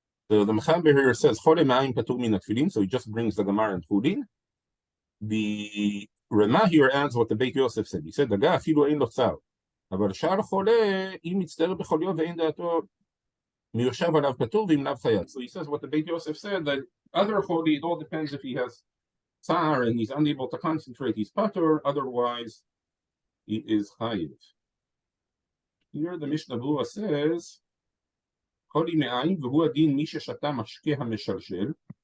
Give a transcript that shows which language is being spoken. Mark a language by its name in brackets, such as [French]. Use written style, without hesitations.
[English] So the Mechaber here says, Chole ma'ayim patur min tefillin, so he just brings the Gemara and Chulin. The Ramah here adds what the Beit Yosef said. He said, [Hebrew] Daga afilu ein lo tzar, אבל שאר החולה, אם מצטער בחוליו ואין דעתו, מיושב עליו פטור ואם לאו חייב. [English] So he says what the Beit Yosef said, that other choli, it all depends if he has tsar and he's unable to concentrate, he's patur, otherwise he is chayiv. Here the Mishnah Berurah says, [Hebrew] choli me'ayin v'hu adin mi sheshata mashke ha'meshalshel.